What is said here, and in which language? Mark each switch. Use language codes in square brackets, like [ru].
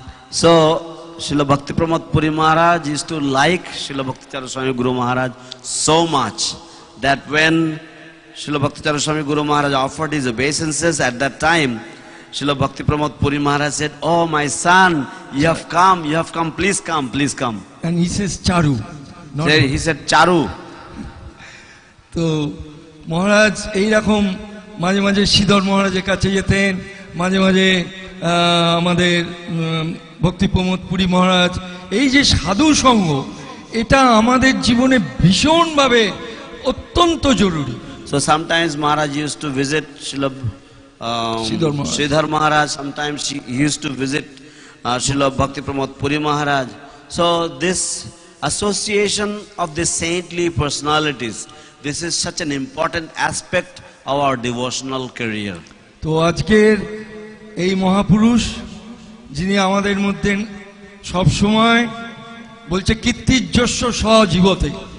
[en] So Srila Bhakti Pramod Puri Maharaj used to like Srila Bhakti Charu Swami Guru Maharaj so much that when Srila Bhakti Charu Swami Guru Maharaj offered his obeisances at that time, Srila Bhakti Pramod Puri Maharaj said, oh my son, you have come, please come. And he says Charu. He said Charu. [bn] তো মহারাজ এইরকম মাঝে মাঝে শ্রীধর মহারাজের কাছে যেতেন, মাঝে মাঝে আমাদের ভক্তি প্রমোদ পুরী মহারাজ, এই যে সাধু সঙ্গ এটা আমাদের জীবনে ভীষণভাবে অত্যন্ত জরুরি। [en] So sometimes Maharaj used to visit Sridhar Maharaj, sometimes he used to visit Srila Bhakti Pramod Puri Maharaj. So this association of the saintly personalities, this is such an important aspect of our devotional career. [bn] তো আজকের এই মহাপুরুষ যিনি আমাদের মধ্যে সব সময় বলছে কীর্তিযশ সজীবতে।